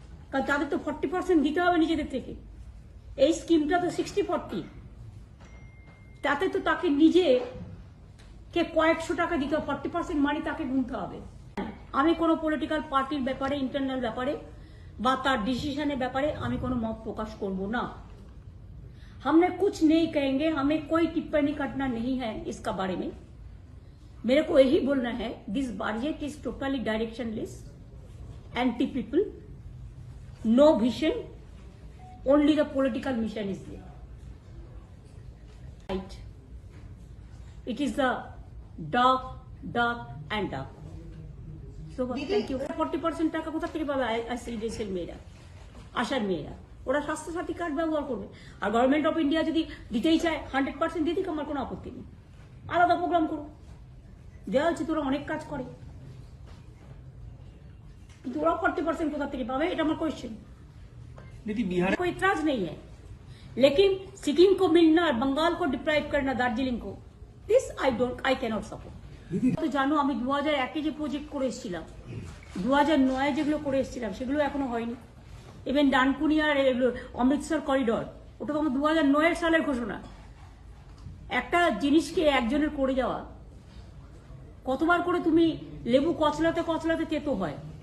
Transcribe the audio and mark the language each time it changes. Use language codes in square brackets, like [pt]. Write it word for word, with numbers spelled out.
[bn] কারণ তাদের তো ফর্টি পার্সেন্ট দিতে হবে নিজেদের থেকে। এই স্কিমটা তো সিক্সটি ফর্টি, তাতে তো তাকে নিজে কে কয়েকশো টাকা দিতে হবে, ফর্টি পার্সেন্ট মানি তাকে গুনতে হবে। আমি কোনো পলিটিক্যাল পার্টির ব্যাপারে, ইন্টারনাল ব্যাপারে বা তার ডিসিশনের ব্যাপারে আমি কোনো মত প্রকাশ করব না। [hi] हमने कुछ नहीं कहेंगे, हमें कोई टिप्पणी करना नहीं है इसका बारे में। मेरे को यही बोलना है [en] This budget is totally directionless, anti people, no vision, only the political mission is there. Right, it is the dark dark and dark. So thank you. Forty percent [bn] टाका কোথা থেকে পাবে আইসিডিএস এর মেয়েরা, আশার মেয়েরা? ওরা স্বাস্থ্যসাথী কার্ড ব্যবহার করবে। আর গভর্নমেন্ট অফ ইন্ডিয়া যদি দিতেই চায় হান্ড্রেড পার্সেন্ট দিয়ে দিক, আমার কোনো আপত্তি নেই। আলাদা প্রোগ্রাম করো, দেওয়া হচ্ছে। তোরা অনেক কাজ করে, কিন্তু ওরা ফর্টি পার্সেন্ট কোথা থেকে পাবে, এটা আমার কোয়েশ্চেন। [hi] कोई इतराज नहीं है, लेकिन सिक्किम को मिलना और बंगाल को डिप्राइव करना, दार्जिलिंग को, [en] This I don't I cannot support. [bn] তো জানো আমি দু হাজার একে যে প্রজেক্ট করে এসেছিলাম, দু হাজার নয় যেগুলো করে এসেছিলাম সেগুলো এখনো হয়নি। ইভেন ডানকুনি আর অমৃতসর করিডর, ওটা তো আমার দু হাজার নয় সালের ঘোষণা। একটা জিনিসকে একজনের করে যাওয়া, কতবার করে তুমি লেবু কচলাতে কচলাতে তেতো হয়।